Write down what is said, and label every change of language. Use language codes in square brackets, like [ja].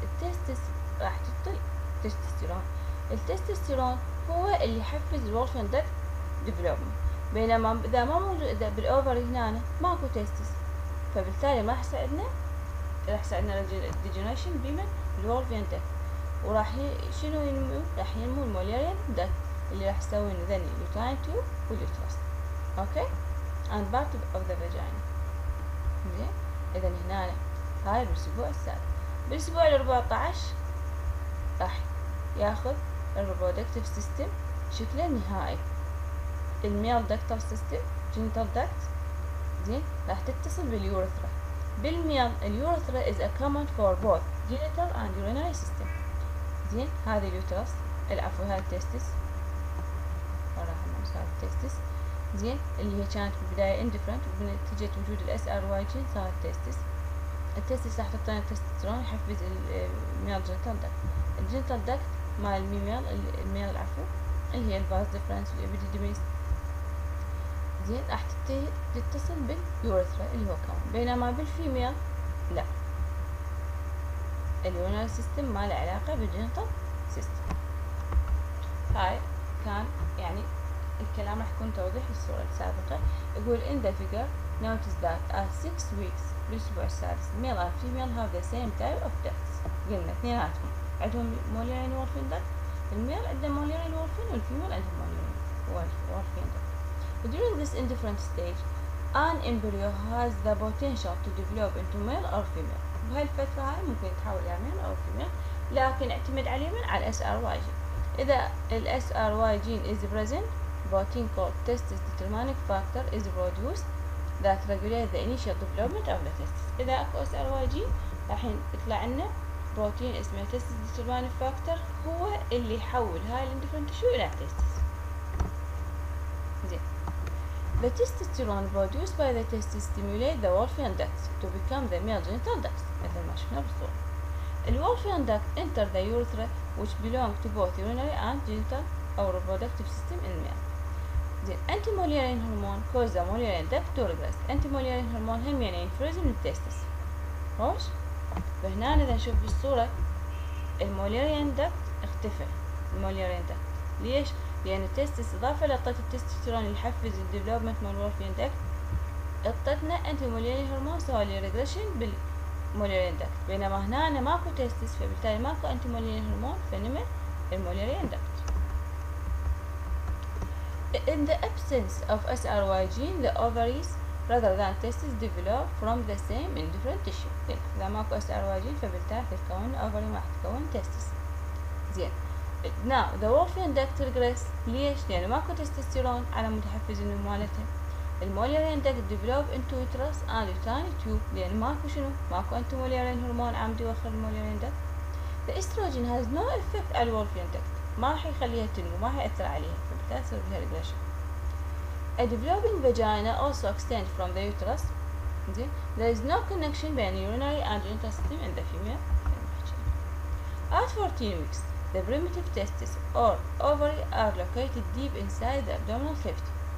[ar] التستس راح تعطي تستوستيرون. التستوستيرون هو اللي يحفز الولفين داكت ديفلوبمنت، بينما اذا ما موجود بالاوفري هنا ماكو تستس، فبالتالي ما راح يساعدنا الديجنريشن بمن الولفين داكت. وراح شنو ينمو؟ راح ينمو المولاريان داكت اللي راح يسوي لنا ذن اليوتراين تيوب واليوترس. [en] Okay, and part of the vagina. [ar] زين، اذا هنا هاي بالاسبوع السادس. بالاسبوع ال14 راح ياخذ الريبرودكتيف سيستم شكله النهائي. الميل داكتال سيستم جينيتال داكت، زين، راح تتصل باليورثرا. [en] بالميل اليورثرا is a common for both genital and urinary system. [ar] زين، هذا اليوترس العفو هذا التستس، وراح نمسح التستس. زين، اللي هي كانت بالبداية اندفرنت، وبنتيجة وجود الاس ار واي جين صارت تستس. التستس راح تعطينا تستوستيرون يحفز الميل جينيتال داكت. الجينيتال داكت مال الميل العفو اللي هي الفاز ديفرنس والابيديديميس. زين، راح تتصل باليورثرا اللي هو كون، بينما بالفيميل لا، اليورينال سيستم ما له علاقة بالجينيتال سيستم. هاي كان يعني الكلام راح يكون توضيح للصورة السابقة. يقول [en] in the figure notice that at 6 weeks [ar] بالأسبوع السادس [en] male and female have the same type of ducts. [ar] قلنا اثنيناتهم عندهم مولارين وولفين duct، الميل عنده مولارين وولفين والفيميل عندهم مولارين وولفين duct. [en] During this indifferent stage an embryo has the potential to develop into male or female. [ar] بهاي الفترة هاي ممكن يتحول إلى male أو female، لكن اعتمد على من؟ على الاس ار واي جين. إذا الاس ار واي جين [en] is present, protein called testis determining factor is produced that regulate the initial development of the testis. [ar] إذا اكو اس ار واي جين راح يطلع لنا بروتين اسمه testis determining factor، هو اللي يحول هاي الاندفرنت تشو إلى testis. [en] زين، the testosterone produced by the testis stimulate the Wolffian ducts to become the male genital ducts [ar] مثل ما شفنا بالصورة. [en] The Wolffian duct enter the urethra which belong to both urinary and genital or reproductive system in male. The anti-Mullerian hormone cause the Mullerian duct to regress. [ar] Anti-Mullerian hormone هم يعني ينفرز من التستس. خوش؟ فهنا إذا نشوف بالصورة الموليريان duct اختفى. الموليريان duct ليش؟ لأن التستس إضافة لطة التستوستيرون اللي يحفز الديفلوبمنت مال الولفين داكت، اعطتنا انتي موليرين هرمون سوى لي ريجريشن بالموليرين داكت، بينما هنا ماكو تستس، فبالتالي ماكو انتي موليرين هرمون، فنمى الموليرين داكت. [en] In the absence of SRY gene, the ovaries rather than testes develop from the same in different tissue. [ar] إذا ماكو SRY gene فبالتالي تتكون ovary ما تتكون testes. [en] زين. Now the Wolffian duct regress. [ar] ليش؟ لأنه ماكو تستوستيرون على متحفز النمو مالتها. الموليرين duct [en] develop into uterus and uterine tube، [ar] لأن ماكو شنو؟ ماكو أنتي موليرين هرمون عم يوخر الموليرين duct. [en] The estrogen has no effect [ar] على الولفين duct، ما راح يخليها تنمو، ما راح يأثر عليها، فبالتالي يصير بها regression. [en] A developing vagina also extends from the uterus. [ar] زين. [en] There is no connection between urinary and genital system in the female. At 14 weeks, the primitive testes or ovary are located deep inside the abdominal cavity.